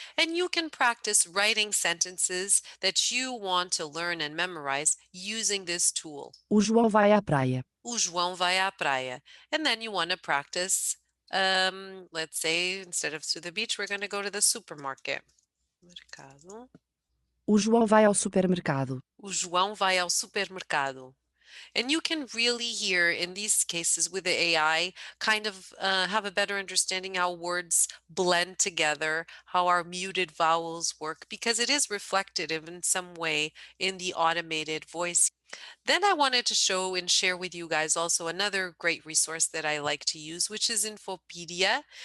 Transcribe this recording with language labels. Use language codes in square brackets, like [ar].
[en] And you can practice writing sentences that you want to learn and memorize using this tool. [pt] O João vai à praia. O João vai à praia. [en] And then you want to practice, let's say, instead of to the beach, we're going to go to the supermarket. [pt] Mercado. O João vai ao supermercado. O João vai ao supermercado. [en] And you can really hear in these cases with the AI kind of have a better understanding how words blend together, how our muted vowels work, because it is reflected in some way in the automated voice. Then I wanted to show and share with you guys also another great resource that I like to use, which is Infopedia.